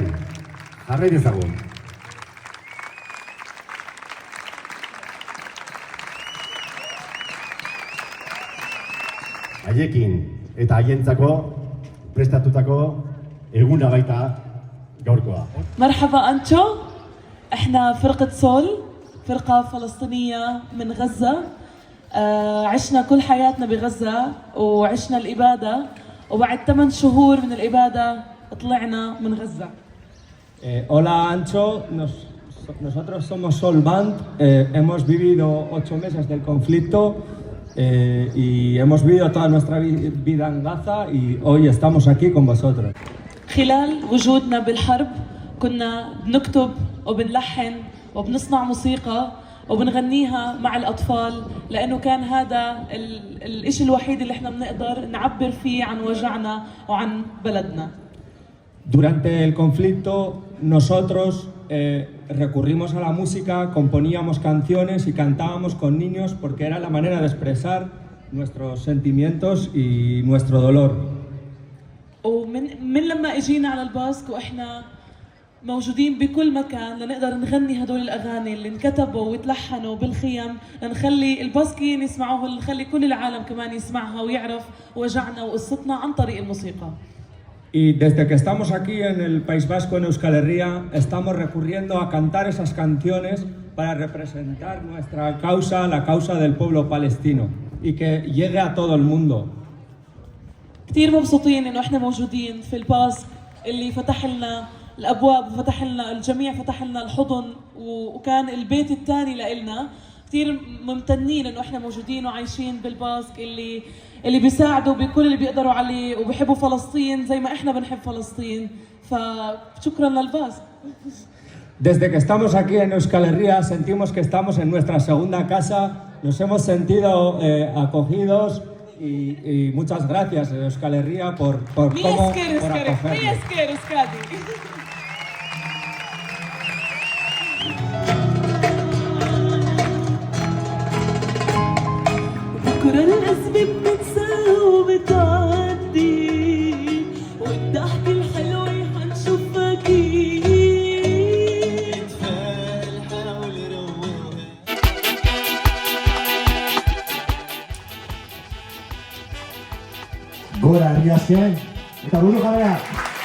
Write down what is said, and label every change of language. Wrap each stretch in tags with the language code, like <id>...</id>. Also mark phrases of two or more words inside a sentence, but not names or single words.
<eu>Jarrai dezagun. Haiekin eta haientzako prestatutako eguna baita gaurkoa.</eu> <ar>مرحبا أنتو، احنا فرقة سول، فرقة فلسطينية من غزة. عشنا كل حياتنا بغزة وعشنا الإبادة، وبعد 8 شهور من الإبادة طلعنا من غزة.</ar> <es>Hola Ancho, nosotros somos Sol Band, hemos vivido 8 meses del conflicto y hemos vivido toda nuestra vida en Gaza y hoy estamos aquí con vosotros.</es> <ar>خلال وجودنا بالحرب كنا بنكتب وبنلحن وبنصنع موسيقى وبنغنيها مع الأطفال لأنه كان هذا الإشي الوحيد اللي احنا بنقدر نعبر فيه عن وجعنا وعن بلدنا.</ar> <es>Durante el conflicto nosotros recurrimos a la música, componíamos canciones y cantábamos con niños porque era la manera de expresar nuestros sentimientos y nuestro dolor.</es> <ar>ومن لما اجينا على الباسك واحنا موجودين بكل مكان لنقدر نغني هدول الاغاني اللي انكتبوا وتلحنوا بالخيم لنخلي الباسكيين يسمعوها، نخلي كل العالم كمان يسمعها ويعرف وجعنا وقصتنا عن طريق الموسيقى.</ar> <es>Y desde que estamos aquí en el País Vasco, en Euskal Herria, estamos recurriendo a cantar esas canciones para representar nuestra causa, la causa del pueblo palestino, y que llegue a todo el mundo.</es> <ar>كثير مبسوطين انه احنا موجودين في الباسك اللي فتح لنا الابواب وفتح لنا الجميع، فتح لنا الحضن وكان البيت الثاني لإلنا. كثير ممتنين انه احنا موجودين وعايشين بالباسك اللي بيساعدوا بكل اللي بيقدروا عليه وبيحبوا فلسطين زي ما احنا بنحب فلسطين. فشكرا للباسك.</ar> <es>Desde que estamos aquí en Euskal Herria sentimos que estamos en nuestra segunda casa, nos hemos sentido acogidos y muchas gracias Euskal Herria por cómo por acogernos.</es> <ar>بكرة الأزمة بتنسى وبتعدي والضحك الحلو حنشوفها أكيد. حاول روقها.</ar> <eu>Gora herria zen, eta buru jabea!</eu>